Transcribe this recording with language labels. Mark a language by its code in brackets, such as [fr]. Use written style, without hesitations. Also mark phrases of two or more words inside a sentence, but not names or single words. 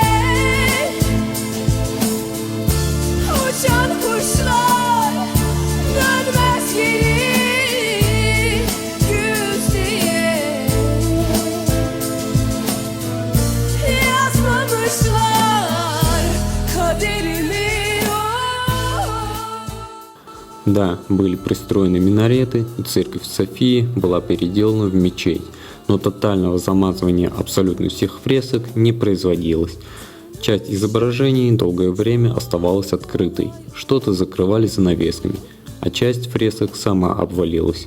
[tr] Uçan kuşlar dönmez geri güz diye. Yazmamışlar kaderimi. [ru] Да, были пристроены минареты, и церковь Софии была переделана в мечеть, но тотального замазывания абсолютно всех фресок не производилось. Часть изображений долгое время оставалась открытой, что-то закрывали занавесками, а часть фресок сама обвалилась.